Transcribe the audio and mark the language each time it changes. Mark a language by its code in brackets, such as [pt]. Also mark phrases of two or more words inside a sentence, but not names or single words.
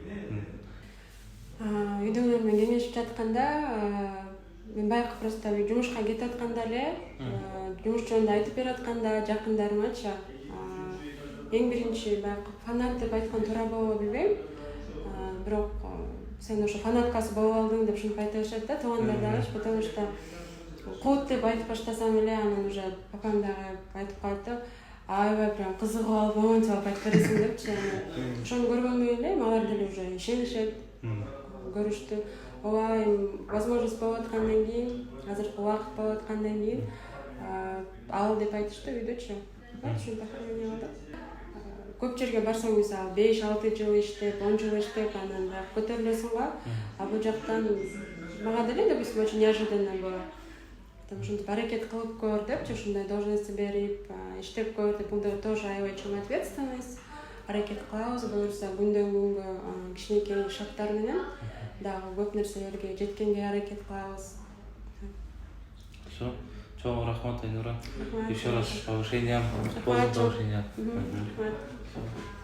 [ky] Үйдөгүлөр менен кеңешип жатканда, мен байкы просто жумушка кетип атканда эле, жумуш жөнүндө айтып берип атканда жакындарымачы, эң биринчи байкы фанат деп айткан туура болобу билбейм. Бирок сен ошо фанаткасы болуп алдың деп ушинтип айта беришет да, туугандар дагычы, [ru] потому что [ky] кут деп айтып баштасам эле, анан уже папам дагы айтып калат да, аябай прям кызыгып алып, монтип алып айтып бересиң депчи. Ошону көргөндөн кийин алар деле уже ишенишет, көрүштү. Ооба, возможность болуп аткандан кийин, азыркы убакыт болуп аткандан кийин ал деп айтышты үйдөчү. Ушинтип калдык. Көп жерге барсаң, мисалы 5-6 жыл иштеп, 10 жыл иштеп, анан көтөрүлөсүң го. Бул жактан мага деле, [ru] допустим, очень неожиданно было. Потому что [ky] аракет кылып көр депчи, ушундай должность берип, иштеп көр деп, бул тоже аябай чоң ответственность. Аракет кылабыз, буюрса күндөн күнгө кичинекей шарттар менен дагы көп нерселерге жеткенге аракет кылабыз. Всё. Чоң рахмат, Айнура. [ru] Еще раз с повышением. С повышением.